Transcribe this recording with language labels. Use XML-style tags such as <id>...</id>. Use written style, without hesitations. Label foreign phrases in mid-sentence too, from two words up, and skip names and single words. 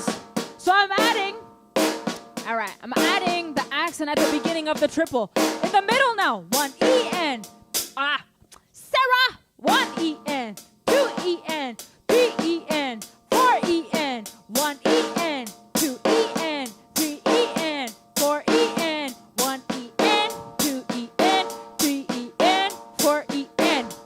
<en>So I'm adding the accent at the beginning of the triple. In the middle now, 1E-N. Sarah, 1E-N, 2E-N, 3E-N, 4E-N, 1E-N, 2E-N, 3E-N, 4E-N, 1E-N, 2E-N, 3E-N, 4E-N.</en>